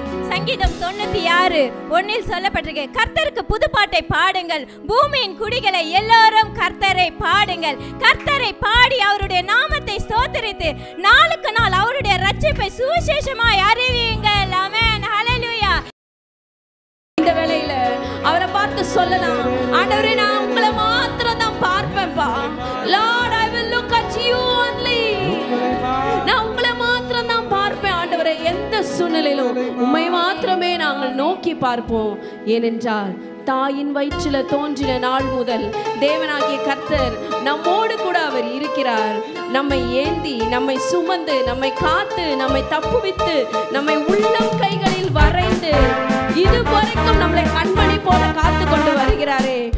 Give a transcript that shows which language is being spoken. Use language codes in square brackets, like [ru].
[ta] சங்கீதம் 96:1 சொல்லப்பட்டிருக்கு, கர்த்தருக்கு புதுப்பாட்டை பாடுங்கள், பூமியின் குடிகளை எல்லாரும் கர்த்தரை பாடுங்கள். கர்த்தரை பாடி அவருடைய நாமத்தை ஸ்தோத்திரித்து நாளுக்கு நாள் அவருடைய ரட்சிப்பை சுவிசேஷமாய் அறிவியுங்கள். ஆமென், ஹல்லேலூயா. இந்த வேளையில அவரை பார்த்து சொல்லலாம், ஆண்டவரே, நான் உங்களை மாத்திரம் தான் பார்ப்பேன்ப்பா. [en] Lord, I will look at you only. [ta] நான் உங்களை மாத்திரம் தான் பார்ப்பேன் ஆண்டவரே. எந்த சூழ்நிலையிலும் உம்மை மாத்திரமே நாங்கள் நோக்கி பார்ப்போம். ஏனென்றால் தாயின் வயிற்றில தோன்றின நாள் முதல் தேவனாகிய கர்த்தர் நம்மோடு கூட அவர் இருக்கிறார். நம்மை ஏந்தி, நம்மை சுமந்து, நம்மை காத்து, நம்மை தப்புவித்து, நம்மை உள்ளம் கைகளில் வரைந்து இதுவரைக்கும் நம்மளை கண்மணி போல காத்து கொண்டு வருகிறாரே.